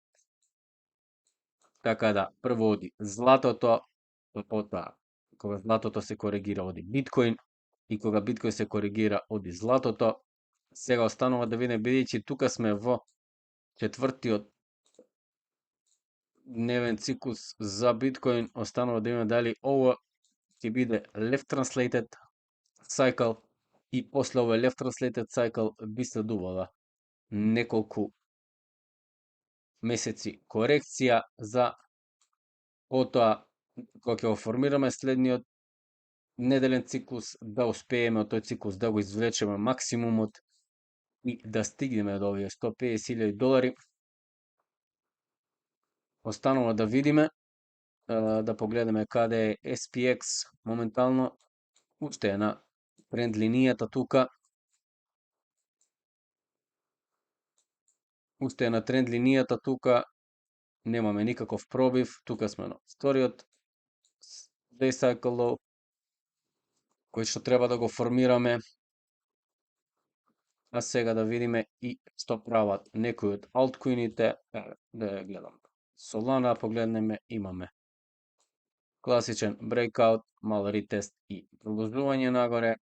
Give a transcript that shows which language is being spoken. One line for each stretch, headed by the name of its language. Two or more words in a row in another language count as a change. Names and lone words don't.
Macedonian: Така да прво оди златото, потоа кога златото се коригира оди биткоин и кога биткоин се коригира оди златото. Сега останува да видиме, бидејќи тука сме во 4-тиот дневен циклус за биткоин, останува да видиме дали ова ќе биде
English: left translated cycle
Macedonian: и после овој
English: left translated cycle
Macedonian: би следувала неколку месеци корекција за потоа кога ќе го формираме следниот неделен циклус, да успееме од тој циклус да го извлечеме максимумот и да стигнеме до овие $150,000. Останува да видиме, да погледаме каде е SPX моментално. Уште е на тренд линијата тука. Немаме никаков пробив. Тука сме на вториот
English: day cycle low,
Macedonian: кој што треба да го формираме. А сега да видиме и што прават некои од алткоините. Да ја гледам. Solana погледнеме, имаме класичен breakout, мал ретест и продолжување нагоре.